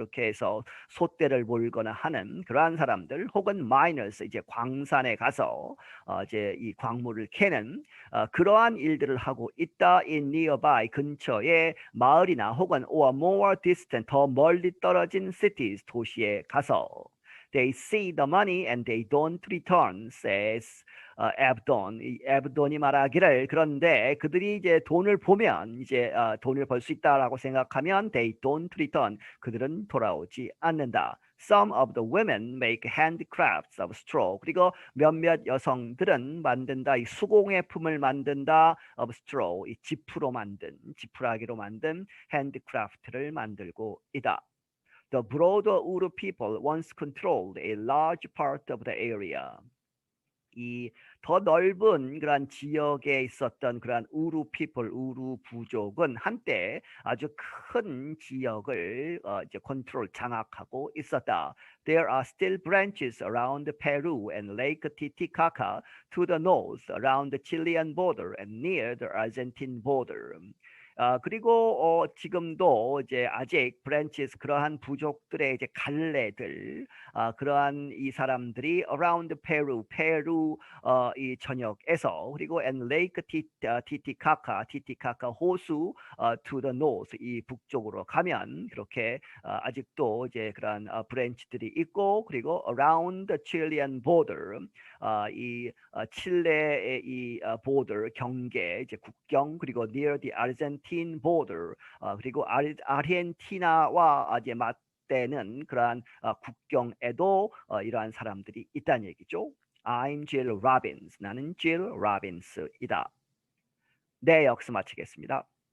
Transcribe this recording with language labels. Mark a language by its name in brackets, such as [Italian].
[Korean] 그렇게 해서 소떼를 몰거나 하는 그러한 사람들 혹은 miners, 이제 광산에 가서 이제 이 광물을 캐는 그러한 일들을 하고 있다. [English] in nearby [Korean] 근처의 마을이나 혹은 [English] or more distant [Korean] 더 멀리 떨어진 [English] cities [Korean] 도시에 가서 [English] they see the money and they don't return says 에브돈. [Korean] 이 에브돈이 말하기를 그런데 그들이 이제 돈을 보면 이제 돈을 벌 수 있다라고 생각하면 [English] they don't return [Korean] 그들은 돌아오지 않는다. [English] Some of the women make handicrafts of straw. [Korean] 그리고 몇몇 여성들은 만든다. 이 수공예품을 만든다. [English] of straw. [Korean] 이 지푸라기로 만든 handicraft를 만들고 있다. [English] The broader Uru people once controlled a large part of the area. [Korean] 이 더 넓은 그런 지역에 있었던 그런 우루 피플, 우루 부족은 한때 아주 큰 지역을 이제 컨트롤 장악하고 있었다. [English] There are still branches around Peru and Lake Titicaca to the north, around the Chilean border and near the Argentine border. [Korean] 그리고 지금도 이제 아직 브랜치스 그러한 부족들의 이제 갈래들 그러한 이 사람들이 around 페루 이 전역에서 그리고 and Lake 티티카카 호수 [English] to the north [Korean] 이 북쪽으로 가면 그렇게 아직도 이제 그런 브랜치들이 있고 그리고 [English] around the Chilean border [Korean] 이 칠레의 이 border 경계 이제 국경 그리고 [English] near the Argentine border [Korean] 그리고 아르헨티나와 이제 맞대는 그러한 국경에도 이러한 사람들이 있다는 얘기죠. [English] I'm Jill Robbins. [Korean] 나는 Jill Robbins이다. 네, 여기서 마치겠습니다.